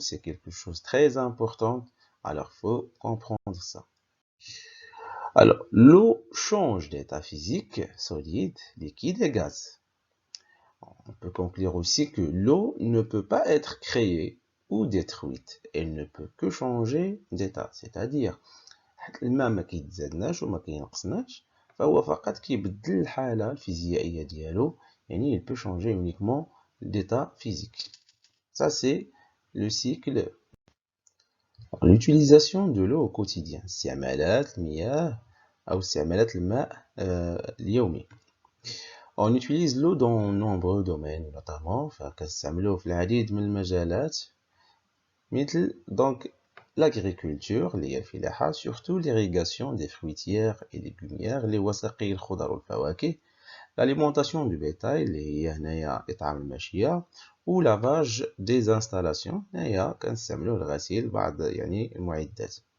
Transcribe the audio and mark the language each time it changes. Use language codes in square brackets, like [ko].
[fr] C'est quelque chose de très important. Alors il faut comprendre ça. Alors l'eau change d'état physique, solide, liquide et gaz. On peut conclure aussi que l'eau ne peut pas être créée ou détruite. Elle ne peut que changer d'état. C'est-à-dire, [ar] الماء ما كيتزادناش وما كينقصناش فهو فقط كيبدل الحالة الفيزيائية ديالو. يعني [fr] il peut changer uniquement d'état physique. Ça c'est le cycle. L'utilisation de l'eau au quotidien. [ar] استعمالات المياه أو استعمالات الماء اليومي. [fr] On utilise l'eau dans nombreux domaines, notamment [ar] فكنستعملوه في العديد من المجالات مثل [fr] donc l'agriculture [ar] اللي هي الفلاحة, [fr] surtout l'irrigation des fruitières et légumières [ar] اللي هو سقي الخضر والفواكه, [fr] l'alimentation du bétail [ar] اللي هي هنايا إطعام الماشية, [fr] ou lavage des installations [ar] هنايا كنستعملوه لغسيل بعض يعني المعدات.